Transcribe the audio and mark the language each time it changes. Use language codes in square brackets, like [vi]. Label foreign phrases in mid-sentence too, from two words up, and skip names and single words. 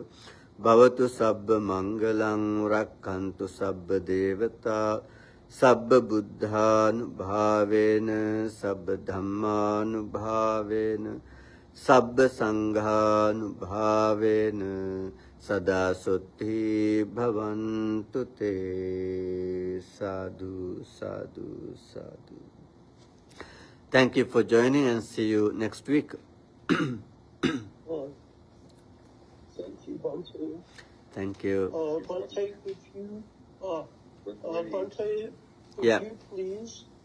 [pi] Bhavatu sabba mangalang, rakkantu sabba devata, sabba buddhanubhavena, sabba dhammanubhavena, sabba sanghanubhavena, sada suddhi bhavantu te. Sadhu, sadhu, sadhu. [en] Thank you for joining and see you next week. Thank you, Bhante. Thank you. Bhante, would you, Bhante, would Yeah. you please